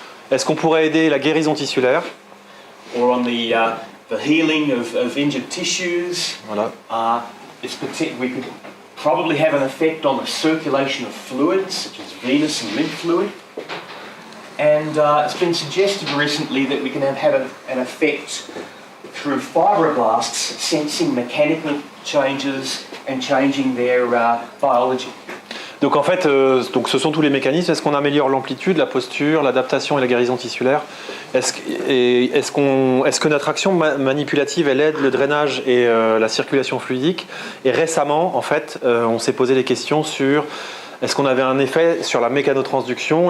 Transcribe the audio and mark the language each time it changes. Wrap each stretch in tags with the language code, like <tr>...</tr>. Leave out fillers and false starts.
<fr>Est-ce qu'on pourrait aider la guérison tissulaire?</fr> <en>Or on the healing of injured tissues.</en> <fr>Voilà.</fr> <en>We could probably have an effect on the circulation of fluids, such as venous and lymph fluid. And it's been suggested recently that we can have an effect through fibroblasts sensing mechanical changes and changing their biology.</en> <fr>Donc en fait, donc ce sont tous les mécanismes. Est-ce qu'on améliore l'amplitude, la posture, l'adaptation et la guérison tissulaire? Est-ce que notre action manipulative, elle aide le drainage et la circulation fluidique? Et récemment, en fait, on s'est posé des questions sur est-ce qu'on avait un effet sur la mécanotransduction?</fr>